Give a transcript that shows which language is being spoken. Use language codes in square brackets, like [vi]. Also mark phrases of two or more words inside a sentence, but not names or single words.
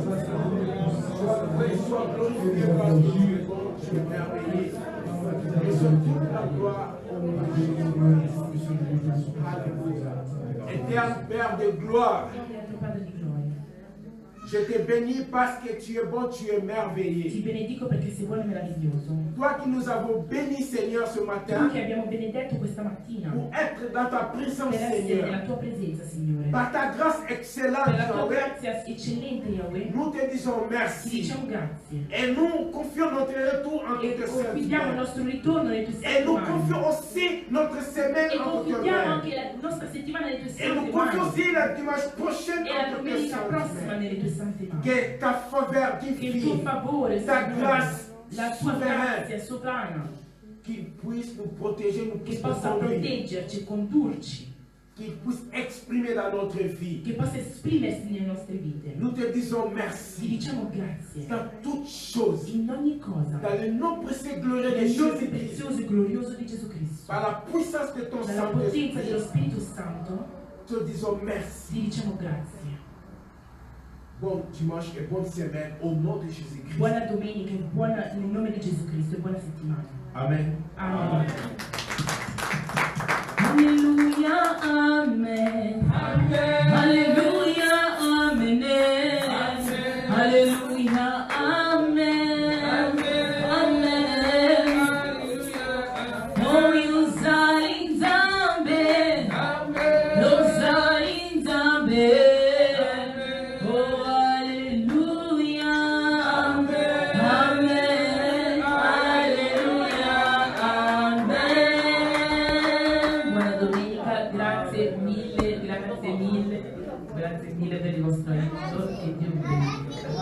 [fr] Sois glorifié par Dieu, tu es merveilleux. Et sur toute la gloire au nom de Jésus-Christ. Alléluia. Éternel Père de gloire, je te bénis parce que tu es bon, tu es merveilleux. [it] Ti benedico perché sei buono e meraviglioso. [fr] Toi qui nous avons bénis, Seigneur, ce matin, [it] Tu che abbiamo benedetto questa mattina [fr] pour être dans ta présence, [it] per essere [fr] Seigneur, [it] nella tua presenza, Signore. [fr] par ta grâce [it] Per [fr] excellente, [it] la tua [fr] Yahweh, [it] grazia eccellente, [fr] Yahweh, nous te disons [it] ti [fr] merci. [it] diciamo grazie. [fr] Et nous confions notre retour en [it] E [fr] tes [it] confidiamo il [fr] mains. [it] nostro ritorno nelle tue [fr] Et [it] sante [fr] nous [it] mani. [fr] confions aussi notre semaine [it] E [fr] en tes [it] confidiamo [fr] mains. [it] anche la nostra settimana nelle tue [fr] Et [it] sante [fr] nous confions [it] mani. [fr] aussi la dimanche prochaine [it] E la [fr] en tes [it] domenica prossima [fr] mains. [it] nelle tue sante mani. [fr] Que ta faveur [it] Che il tuo [fr] divine, [it] favore, [fr] ta [it] Signore, [fr] grâce [it] la tua [fr] souveraine, [it] grazia sovrana, [fr] qu'il puisse nous protéger, nous [it] che [fr] puisse [it] possa [fr] nous conduire, [it] proteggerci, condurci, [fr] qu'il puisse exprimer dans notre vie. [it] che possa esprimersi nelle nostre vite. [fr] Nous te disons [it] Ti [fr] merci [it] diciamo grazie [fr] dans toutes choses, [it] in ogni cosa, [fr] dans le nom précieux et glorieux de [it] nel nome [fr] Jésus-Christ, [it] prezioso e glorioso di Gesù Cristo, [fr] par la puissance de ton [it] dalla potenza dello [fr] Saint-Esprit, [it] Spirito Santo, [fr] te disons merci. [it] ti diciamo grazie. [fr] Bon dimanche et bonne semaine au nom de Jésus-Christ. [it] Buona domenica e buona nel nome di Gesù Cristo e buona settimana. Amen. Amen. Alleluia, amen. Alleluia, amen. Alleluia, amen. Amen. Oh, you zalim zambe. No zalim zambe. Oh, alleluia. Amen. Alleluia, amen. Buona domenica, grazie mille per il vostro aiuto e Dio vi benedica.